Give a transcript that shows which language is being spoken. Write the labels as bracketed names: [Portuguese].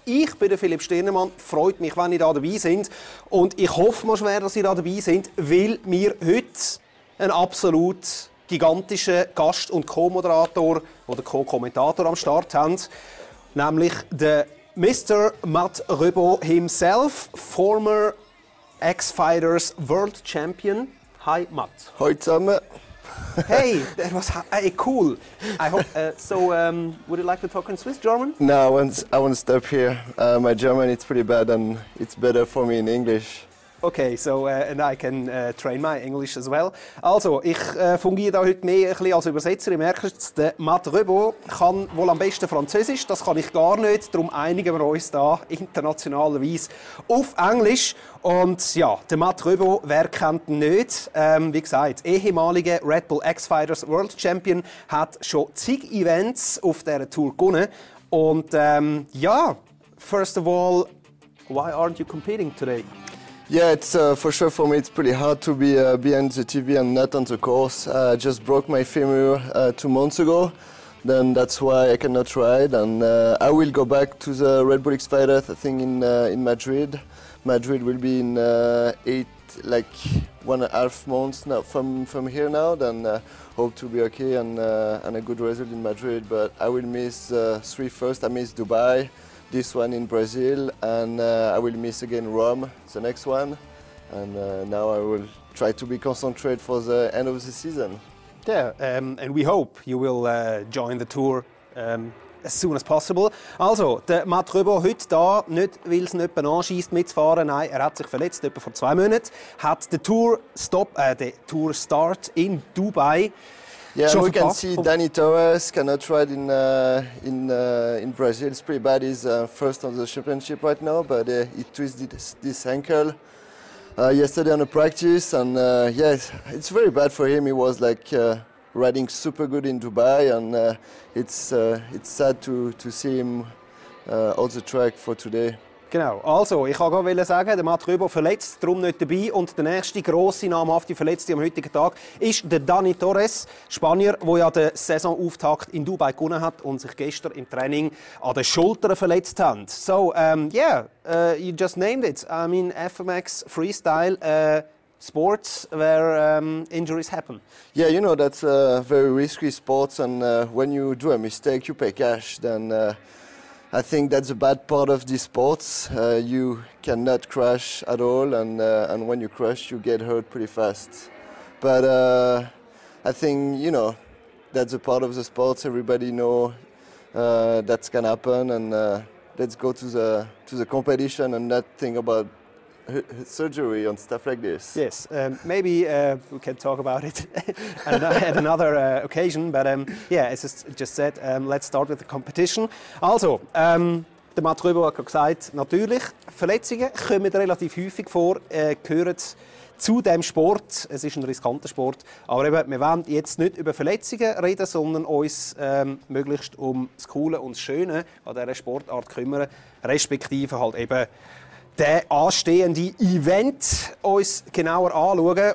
[German] Ich bin der Philipp Stirnemann, freut mich, wenn ihr da dabei seid und ich hoffe mal schwer, dass ihr da dabei seid, weil wir heute einen absolut gigantischen Gast und Co-Moderator oder Co-Kommentator am Start haben, nämlich der Mr. [English] Rebaud himself, former X-Fighters World Champion. Hi Matt. [German] Hallo zusammen. [English] Hey, that was cool. I hope would you like to talk in Swiss German? No, I want to stop here. My German is pretty bad, and it's better for me in English. Okay, so and I can train my English as well. [German] Also, ich fungiere da heute mehr ein bisschen als Übersetzer. Ihr merkt es, der Matt Rebaud kann wohl am besten Französisch, das kann ich gar nicht. Darum einigen wir uns da internationalerweise auf Englisch. Und ja, der Matt Rebaud, wer kennt ihn nicht? Wie gesagt, ehemaliger RedBull X-Fighters World Champion, hat schon zig Events auf dieser Tour gewonnen. Und ja, [English] first of all, why aren't you competing today? Yeah, it's for sure for me. It's pretty hard to be behind the TV and not on the course. I just broke my femur 2 months ago, then that's why I cannot ride. And I will go back to the RedBull X-Fighters, I think in Madrid. Madrid will be in 1.5 months now from here now. Then hope to be okay and a good result in Madrid. But I will miss 3 first. I miss Dubai. This one in Brazil, and I will miss again Rome, the next one, and now I will try to be concentrated for the end of the season. Yeah, and we hope you will join the tour as soon as possible. [German] Also, der Matt Rebaud heute da, nicht weil es nicht anschießt mitzufahren, nein, er hat sich verletzt, etwa vor 2 Monaten, hat den Tour Start in Dubai. [English] Yeah, we can see Danny Torres cannot ride in Brazil. It's pretty bad. He's first on the championship right now, but he twisted this ankle yesterday on a practice, and yeah, it's very bad for him. He was like riding super good in Dubai, and it's sad to see him off the track for today. [German] Genau, also ich wollte gerade sagen, der Matt Rebaud verletzt, darum nicht dabei. Und der nächste grosse, namhafte Verletzte am heutigen Tag ist der Danny Torres, Spanier, der ja den Saisonauftakt in Dubai gewonnen hat und sich gestern im Training an den Schultern verletzt hat. [English] So, yeah, you just named it. I mean, FMX freestyle. Sports where injuries happen. Yeah, you know, that's very risky sports, and when you do a mistake, you pay cash. Then I think that's a bad part of these sports. You cannot crash at all, and when you crash, you get hurt pretty fast. But I think, you know, that's a part of the sports. Everybody know that can happen, and let's go to the competition and not think about surgery and stuff like this. Yes, maybe we can talk about it at another occasion, but yeah, as I just said, let's start with the competition. [German] Also, der Matt Rebaud hat gesagt, natürlich, Verletzungen kommen relativ häufig vor, gehören zu diesem Sport. Es ist ein riskanter Sport, aber eben, wir wollen jetzt nicht über Verletzungen reden, sondern uns möglichst um das Coole und das Schöne an dieser Sportart kümmern, respektive halt eben der anstehende Event uns genauer anschauen.